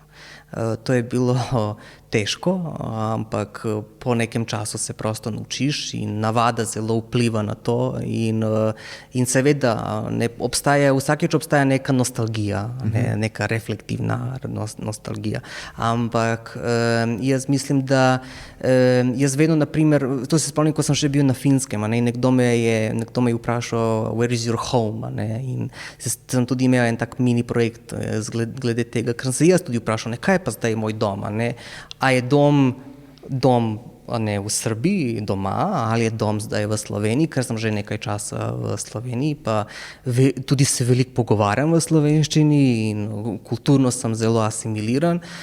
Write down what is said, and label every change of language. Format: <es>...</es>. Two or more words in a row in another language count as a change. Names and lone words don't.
<sl>To je bilo težko, ampak po nekem času se prosto naučiš in navada zelo vpliva na to in seveda vsakeč obstaja neka nostalgija, neka reflektivna nostalgija, ampak jaz mislim, da jaz vedno, naprimer, to se spomnim, ko sem še bil na Finskem, nekdo me je vprašal,</sl> <en>where is your home,</en> <sl>in sem tudi imel en tak mini projekt glede tega, ker sem se jaz tudi vprašal, kaj je pa zdaj moj dom, a je dom v Srbiji doma, ali je dom zdaj v Sloveniji, ker sem že nekaj časa v Sloveniji, pa tudi se veliko pogovarjam v slovenščini in kulturno sem zelo asimiliran</sl>